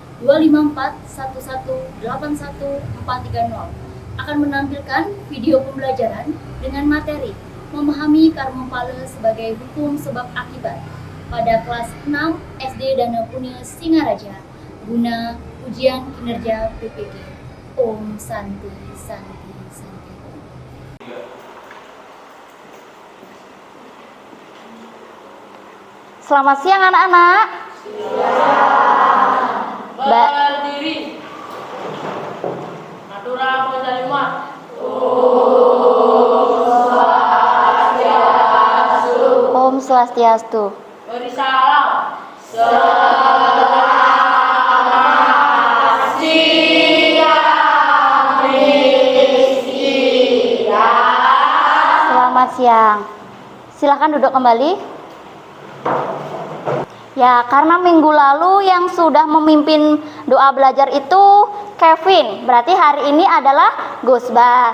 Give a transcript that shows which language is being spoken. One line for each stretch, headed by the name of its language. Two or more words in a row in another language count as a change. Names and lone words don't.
Indonesian: 25411814130 akan menampilkan video pembelajaran dengan materi memahami karma pala sebagai hukum sebab akibat pada kelas 6 SD Dana Punya Singaraja guna ujian kinerja PPG.
Sanskrit: Om Santi Santi Santi.
Indonesian: Selamat siang anak-anak. Berdiri. Natura Posalima.
Sanskrit: Om Swastiastu.
Indonesian: Beri salam. Selamat siang. Silakan duduk kembali. Ya, karena minggu lalu yang sudah memimpin doa belajar itu Kevin, berarti hari ini adalah Gusbas.